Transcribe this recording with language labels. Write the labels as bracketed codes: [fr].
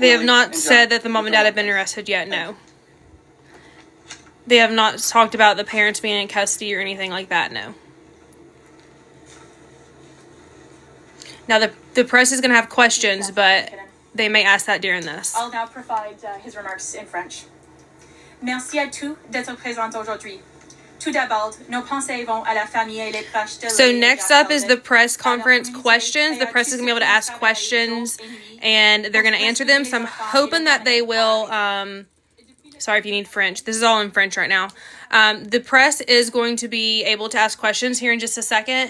[en] They have not said that the mom and dad have been arrested yet, no. They have not talked about the parents being in custody or anything like that, no. Now, the press is going to have questions, but they may ask that during this. I'll now provide his remarks in French. [fr] Merci à tous d'être présents aujourd'hui. Tout d'abord, nos pensées vont à la famille et les proches de [en] So next up is the press conference questions. The press is going to be able to ask questions, and they're going to answer them. So I'm hoping that they will... sorry if you need French. This is all in French right now. The press is going to be able to ask questions here in just a second.